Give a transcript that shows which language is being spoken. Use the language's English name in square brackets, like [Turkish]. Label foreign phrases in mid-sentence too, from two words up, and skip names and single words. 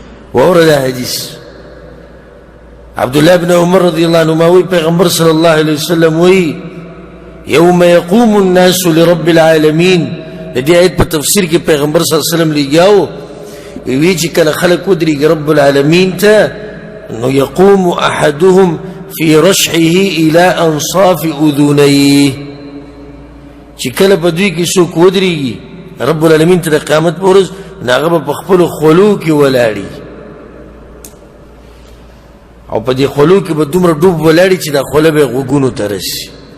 [Arabic] وورد حديث عبد الله بن عمر رضي الله عنهما وي پیغمبر صلى الله عليه وسلم وي يوم يقوم الناس لرب العالمين. [Pashto] دې آیت په تفسیر کې پیغمبر [Arabic] صلی الله علیه وسلم [Pashto] لګیاو وی چې کله خلق ودرېږي [Arabic] رب العالمین [Pashto] ته نو [Arabic] يقوم احدهم في رشحه الى انصاف اذنيه. [Pashto] چې کله په دوی کې څوک ودرېږي [Arabic] رب العالمین [Pashto] ته د قیامت په ورځ هغه په خپل خلو کې ولاړي او په دې خلو کې به دومره ډوب ولاړي چې د خله به غوګونو ته رسي.